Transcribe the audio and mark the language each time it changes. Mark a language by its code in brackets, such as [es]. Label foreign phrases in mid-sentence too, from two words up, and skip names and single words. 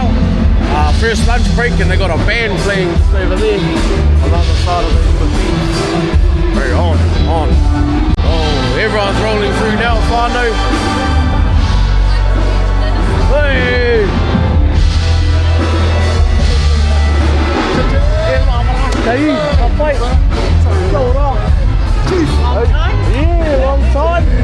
[en] First lunch break, and they got a band playing over there on the other side of the machine. Very on. Oh, everyone's rolling through now. Whānau. Hey! Hey, papai. Yeah, long time.